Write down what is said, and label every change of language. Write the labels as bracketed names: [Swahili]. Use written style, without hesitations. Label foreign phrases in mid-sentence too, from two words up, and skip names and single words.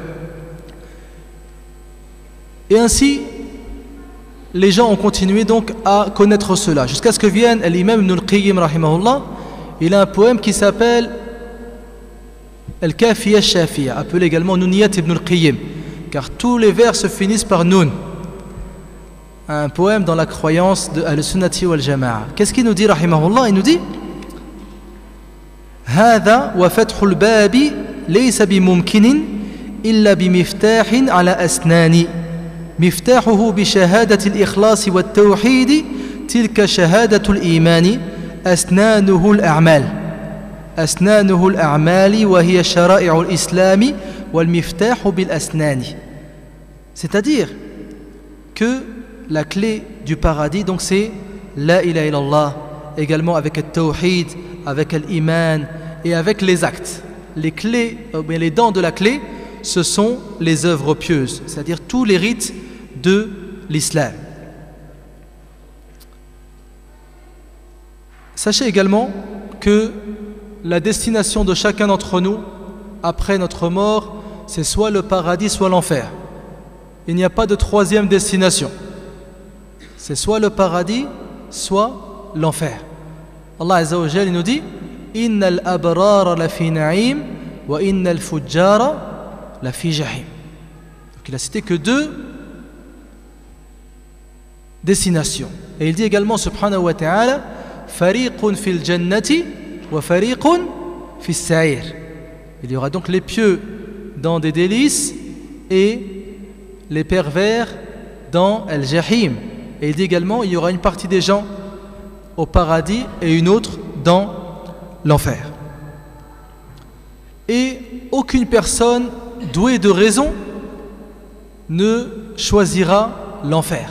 [French] Et ainsi, les gens ont continué donc à connaître cela, jusqu'à ce que vienne l'imam Ibn al-Qayyim rahimahullah. Il a un poème qui s'appelle Al-Kafiya al-Shafiya, appelé également Nouniyat Ibn al-Qayyim, car tous les vers se finissent par Noun. Un poème dans la croyance de [Arabic] السنة والجماعة. [French] Qu'est-ce qu'il nous dit rahimahullah? Il nous dit [Arabic] هذا وفتح الباب ليس بممكن إلا بمفتاح على أسنان مفتاحه بشهادة الإخلاص والتوحيد تلك شهادة الإيمان أسنانه الأعمال وهي شرائع الإسلام والمفتاح بالأسنان. [French] C'est-à-dire que la clé du paradis, donc c'est [Arabic] لا إله إلا الله, [French] également avec le tawhid, avec l'iman et avec les actes. Les clés, les dents de la clé, ce sont les œuvres pieuses, c'est-à-dire tous les rites de l'islam. Sachez également que la destination de chacun d'entre nous après notre mort, c'est soit le paradis, soit l'enfer. Il n'y a pas de troisième destination. C'est soit le paradis, soit l'enfer. [Arabic] الله عز وجل [French] nous dit [Arabic] إن الأبرار لفي نعيم وإن الفجار لفي جحيم. [French] Donc il a cité que deux destinations. Et il dit également [Arabic] سبحانه وتعالى فريق في الجنة وفريق في السعير. [French] Il y aura donc les pieux dans des délices et les pervers dans al-jahim. Et il dit également il y aura une partie des gens au paradis et une autre dans l'enfer. Et aucune personne douée de raison ne choisira l'enfer.